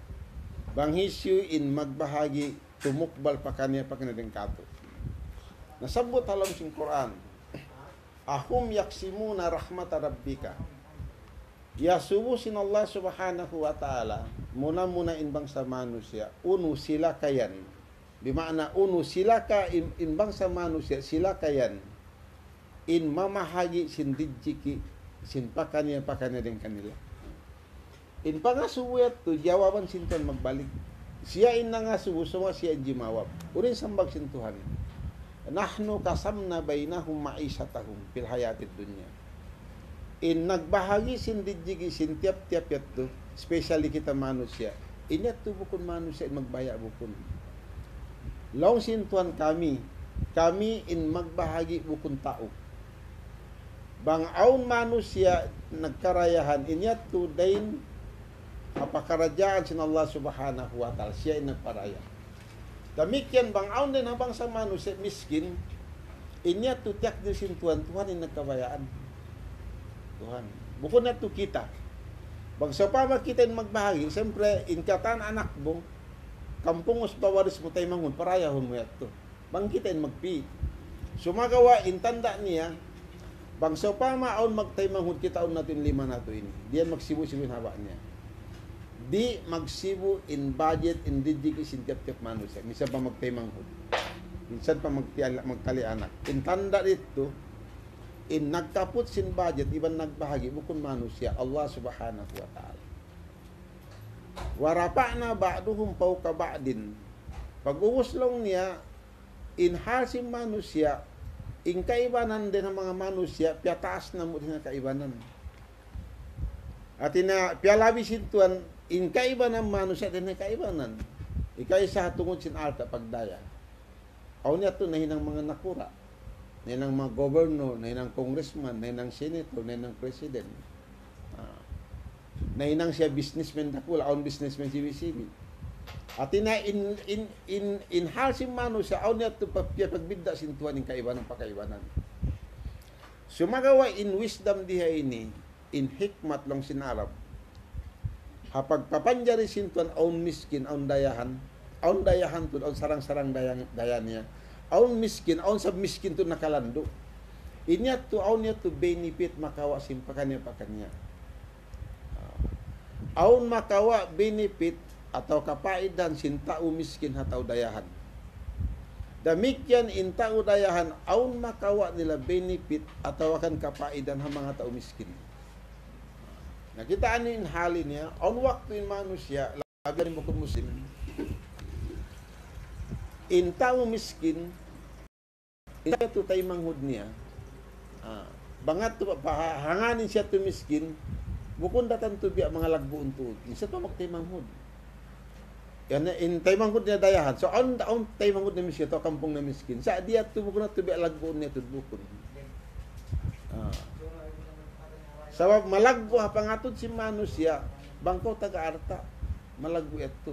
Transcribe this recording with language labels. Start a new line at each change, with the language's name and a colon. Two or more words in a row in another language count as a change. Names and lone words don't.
Tausug: Bang hisyu in magbahagi tumukbal pa kanya din kato. Nasabot halam sin Quran.
Arabic: أهم يقسمون رحمة ربك.
Tausug: Yasubu sin Allah
Arabic: سبحانه وتعالى
Tausug: muna in bangsa manusia unu sila kayan. Bimakna unu sila ka in bangsa manusia sila kayan. In mamahagi sin dijiki sin pakanya din kanila. In pangasuwet to jawaban sinton magbalik. Siya in nangasubo sama siya jimawab. Urin sambag sintuhan.
Arabic: نحن قسمنا بينهم معيشتهم في الحياة الدنيا.
Tausug: In nagbahagi sin dijiki sin tiap-tiap yato, especially kita manusia. Inyat to bukun manusia in magbaya bukun. Law sintuhan kami in magbahagi bukun tao. Bang aun manusia nagkarayahan inyat to dain apakarajaan sin Allah
Arabic: سبحانه وتعالى
Tausug: siya in nagparaya. Damikyan bang aun din habang sa manusia miskin inyat to tiyak din sin Tuhan in nagkabayaan. Tuhan. Bukod na to kita. Bang sa pama kita in magbahagi, siyempre in katan anak mo, kampungos bawaris mo tayo mangun, parayahon mo yato. Bang kita in magpi. Sumagawa in tanda niya bang so pama aun magtaymanghud kita on natin lima nato ini. Diyan magsibu-sibu haba niya. Di magsibu in budget in dijiki sin tiap-tiap manusia. Minsan pa magtaymanghud. Minsan pa magtali anak. In tanda dito in nagkaput sin budget iban nagbahagi bukun manusia Allah
Arabic: سبحانه وتعالى. ورفعنا بعضهم فوق بعض.
Tausug: Pag-uwas lang niya in hasim manusia in kaibanan din ng mga manusia, piyataas na mo din ang kaibanan. At piyalabi sintuan, in kaibanan manusia din ang kaibanan. Ikay sa tungod sin alta pagdaya. Aw niya ito, nahinang mga nakura. Nahinang mga governor, nahinang congressman, nahinang senator, nahinang president. Nahinang siya businessman nakula, awn businessman CBCB. At in hal si mano sa aw niya pagbidda sintuan ng kaibanan pakaibanan. Sumagawa in wisdom diha ini, in hikmat lang sinarap. Hapag papanjari sintuan aun miskin, aun dayahan to, aun sarang-sarang dayan niya. Aun miskin, aun sab miskin to nakalando. Inya to aun niya to benefit makawa simpakanya pakanya. Aun makawa benefit atau kapaidan sin tao miskin hataw dayahan. Damikyan in tao dayahan aun makawa nila benefit atau akan kapaidan ha mga tao miskin. Nakitaan in halin niya, aun waktu in manusia, labi mo kung muslim. In tao miskin, ito tayo manghud niya, bangat to, hanganin siya to miskin, bukon datan to biya mga lagbuon to, isa to magtay manghud. Yan in taymanghud niya dayahan. So on taymanghud na miskin to kampung na miskin. Sa dia tubuk na tubi alagbuon niya tudbukon. Sabab malagbo ha pangatod si manusia bangkaw taga-arta, malagwi ito.